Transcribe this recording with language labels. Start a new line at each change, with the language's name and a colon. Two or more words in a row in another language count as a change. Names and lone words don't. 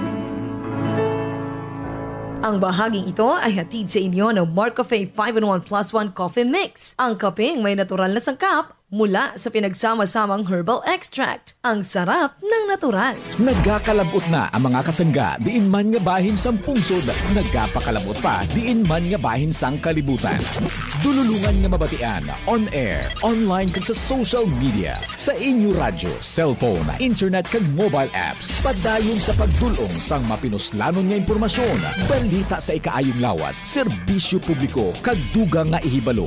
Filipino: Ang bahaging ito ay hatid sa inyo ng Mark Cafe 5-in-1 plus 1 Coffee Mix. Ang kapeng may natural na sangkap mula sa pinagsama-samang herbal extract. Ang sarap ng natural.
Hiligaynon: Nagkakalabot na ang mga kasangga, diin man nga bahin sang pungsod. Nagkapakalabot pa, diin man nga bahin sang kalibutan. Dululungan nga mabatian,
English: on air,
Hiligaynon: online kag sa
English: social media,
Hiligaynon: sa inyo radyo, cellphone, internet kag
English: mobile apps.
Hiligaynon: Padayon sa pagdulong sang mapinuslanon nga impormasyon, balita sa ikaayong lawas, serbisyo publiko kag dugang nga ihibalo.